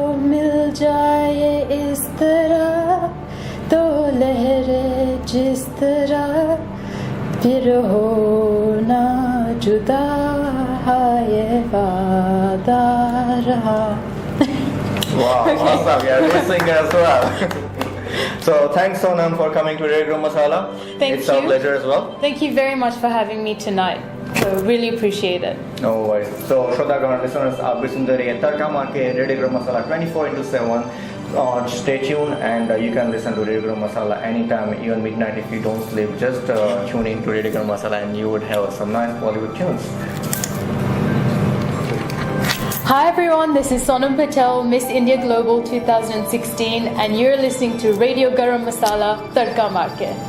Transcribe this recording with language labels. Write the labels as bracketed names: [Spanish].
[Hindi] मिल जाए इस तरह तो लहरे जिस तरह फिर होना जुदा ये वादा रहा. [English] Wow, awesome. Yeah, good singer as well. So thanks Sonam for coming to Radio Masala. Thank it's our you. pleasure as well. Thank you very much for having me tonight. So really appreciate it. No worries. So Shrotagan listeners, [Hindi] आप भी सुनते रहिए तड़का मार के radio गरम मसाला 24/7. [English] Stay tuned and you can listen to Radio Garam Masala anytime, even midnight if you don't sleep. Just tune in to Radio Garam Masala and you would have some nice Bollywood tunes. Hi everyone, this is Sonam Patel, Miss India Global 2016, and you're listening to Radio Garam Masala Tadka Marke.